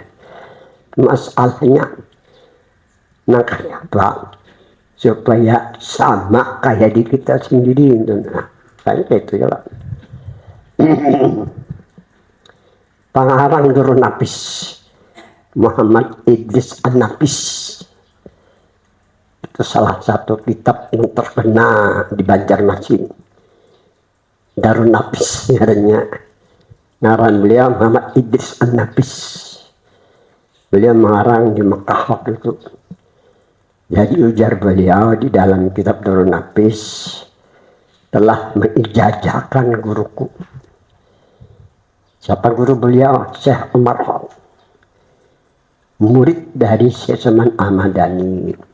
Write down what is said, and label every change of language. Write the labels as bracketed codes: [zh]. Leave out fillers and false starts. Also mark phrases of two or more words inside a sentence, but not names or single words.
[bjn] Masalahnya nak kaya apa? [id] Supaya sama kayak di kita sendiri. Nah, kayak itu ya lah. Pengarang Nurul Nafis Muhammad Idris An-Nafis, itu salah satu kitab yang terkenal di Banjarmasin. [bjn] Darun Nafis ngarannya. Ngaran beliau Muhammad Idris An-Nafis. [id] Beliau mengarang di Mekah waktu itu. Jadi ujar beliau di dalam kitab Darun Nafis, telah mengijazahkan guruku. Siapa guru beliau? Syekh Umar Hall, murid dari Syekh Saman Ahmadani.